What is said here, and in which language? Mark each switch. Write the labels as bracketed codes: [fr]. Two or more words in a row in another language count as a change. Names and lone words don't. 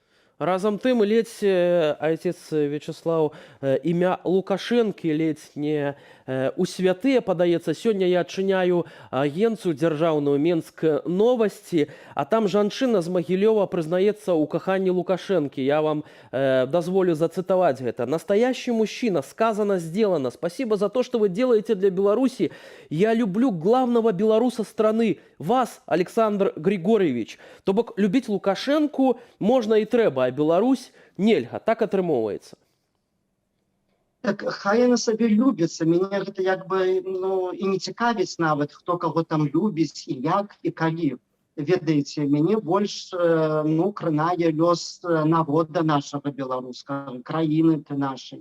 [be] Разам тым, ледзь, отец Вячеслав, імя Лукашэнкі ледзь не у святыя падаецца. Сёння я адчыняю агенцыю дзяржаўную «Менск новасці», а там жанчына з Магілёва прызнаецца ў каханні Лукашэнкі. Я вам дазволю зацытаваць гэта. [ru] «Настоящий мужчина, сказано, сделано. Спасибо за то, что вы делаете для Беларуси. Я люблю главного белоруса страны, вас, Александр Григорьевич». [be] То бок, любіць Лукашэнку можна і трэба, а Беларусь нельга. Так атрымоўваецца. Так хай яна сабе любіцца. Мяне гэта як бы і не цікавіць нават, хто каго там любіць і як і калі. Ведаеце, мяне больш кранае лёс народа нашага беларускага, краіны нашай.